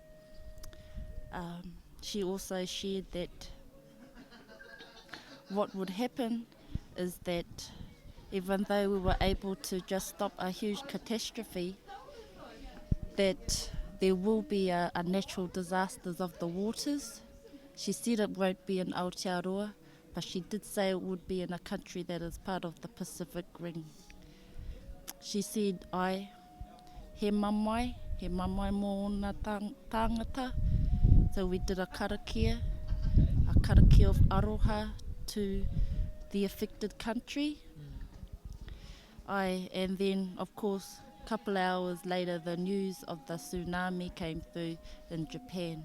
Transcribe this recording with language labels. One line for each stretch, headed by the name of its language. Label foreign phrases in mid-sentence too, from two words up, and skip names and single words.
English: She also shared that what would happen is that even though we were able to just stop a huge catastrophe, that there will be a natural disasters of the waters. She said it won't be in Aotearoa, but she did say it would be in a country that is part of the Pacific Ring. She said,
Māori: he mamai mō ngā tāngata.
English: So we did a karakia of aroha to the affected country. And then, of course, a couple hours later, the news of the tsunami came through in Japan.